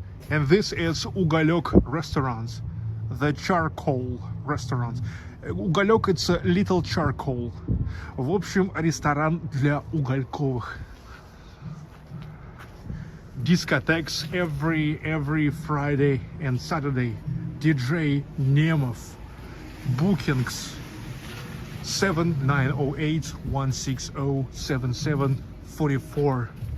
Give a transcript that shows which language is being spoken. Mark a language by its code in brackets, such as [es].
[en] And this is [ru] Уголек [en] restaurants, the charcoal restaurants. Уголек — it's a little charcoal. [ru] В общем, ресторан для угольковых. [en] Discotheques every Friday and Saturday, DJ Nemov. Bookings 7908-160-7744.